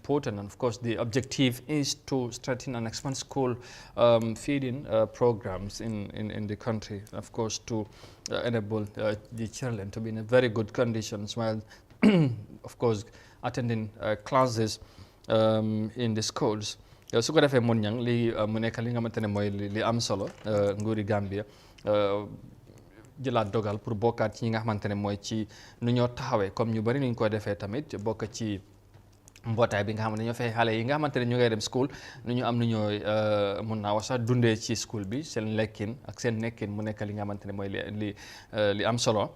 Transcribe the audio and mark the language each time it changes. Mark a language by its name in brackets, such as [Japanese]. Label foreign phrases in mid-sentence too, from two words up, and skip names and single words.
[English] And of course, the objective is to strengthen and expand school feeding programs in the country, of course, to enable the children to be in a very good conditions while, of course, attending classes in the schools. [Wolof] Su ko defee mun ñang li mu nekk li nga xamante ne mooy li am solo nguuri Gambia jëlaat dogal pour bokkaat ci ñi nga xamante ne mooy ci nu ñoo taxawee comme ñu bari ni ñu ko defee tamit bokk ci mbootaay bi nga xam ne ñoo fay xale yi nga xamante ne ñu ngay dem school nu ñu am nu ñooy mun naa wax sax dundee ci school bi seen lekkin ak seen nekkin mu nekk li nga xamante ne mooy li am solo.